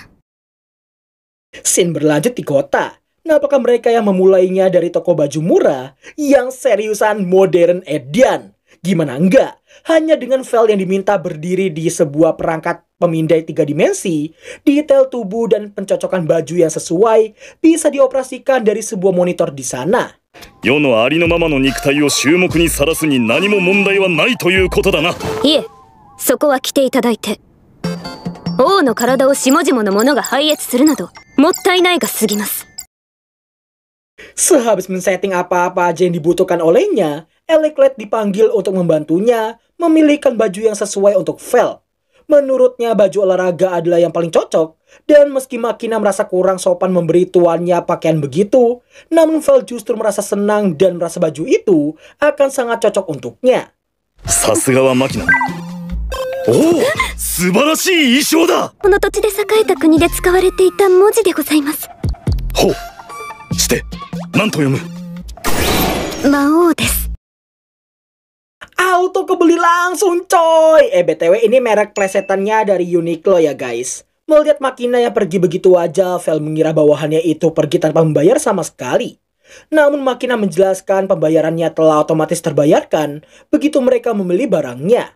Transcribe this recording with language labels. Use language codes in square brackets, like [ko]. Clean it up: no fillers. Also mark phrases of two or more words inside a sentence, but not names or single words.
[id] Scene berlanjut di kota. Apakah mereka yang memulainya dari toko baju murah yang seriusan modern edan? Gimana enggak? Hanya dengan Vel yang diminta berdiri di sebuah perangkat pemindai 3 dimensi, detail tubuh dan pencocokan baju yang sesuai bisa dioperasikan dari sebuah monitor di sana. [ja] 世のありのままの肉体を衆目にさらすに何も問題はないということだな。いえ、そこは来ていただいて。王の体を下々の者が拝謁するなど、もったいないが過ぎます。 [id] Sehabis men-setting apa-apa aja yang dibutuhkan olehnya, Eleclet dipanggil untuk membantunya memilihkan baju yang sesuai untuk Vel. Menurutnya baju olahraga adalah yang paling cocok, dan meski Makina merasa kurang sopan memberi tuannya pakaian begitu, namun Vel justru merasa senang dan merasa baju itu akan sangat cocok untuknya. [ja] さすがはマキナ。おお、素晴らしい衣装だ。この土地で栄えた国で使われていた文字でございます。ほう。して、何と読む？魔王です。 [id] Auto kebeli langsung coy. BTW ini merek plesetannya dari Uniqlo ya guys. Melihat Makina yang pergi begitu aja, Vel mengira bawahannya itu pergi tanpa membayar sama sekali. Namun Makina menjelaskan pembayarannya telah otomatis terbayarkan begitu mereka membeli barangnya.